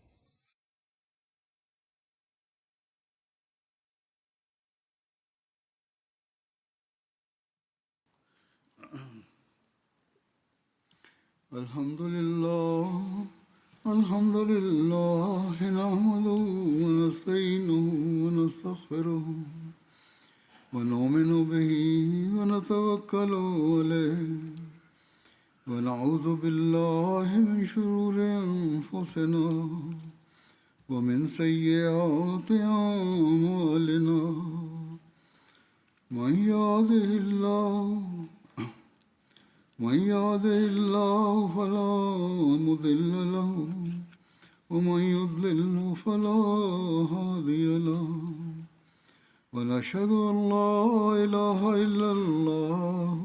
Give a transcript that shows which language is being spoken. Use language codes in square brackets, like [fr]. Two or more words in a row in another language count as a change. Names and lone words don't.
[ar] الحمد لله الحمد لله نحمده ونستعينه ونستغفره ونؤمن به ونتوكل عليه ونعوذ بالله من شرور أنفسنا ومن سيئات أعمالنا من يهده الله من يهده الله فلا مضل له ومن يضلل فلا هادي له ونشهد أن لا إله إلا الله